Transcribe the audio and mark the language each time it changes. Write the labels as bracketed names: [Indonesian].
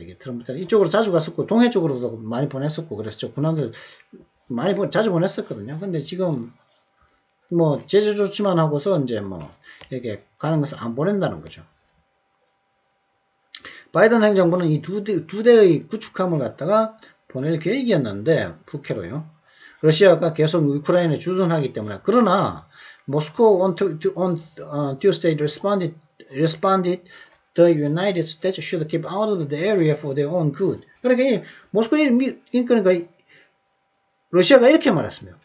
[Korean] 이게 트럼프 때는 이쪽으로 자주 갔었고 동해 쪽으로도 많이 보냈었고 그래서 군함들 많이 자주 보냈었거든요. 근데 지금 뭐 제재 조치만 하고서 이제 뭐 이게 가는 것을 안 보낸다는 거죠. 바이든 행정부는 이 두 대의 구축함을 갖다가 보낼 계획이었는데 북해로요. 러시아가 계속 우크라이나에 주둔하기 때문에 그러나 모스코 [English] on Tuesday responded the United States should keep out of the area for their own good. [Korean] 그러니까 그러니까 러시아가 이렇게 말했습니다.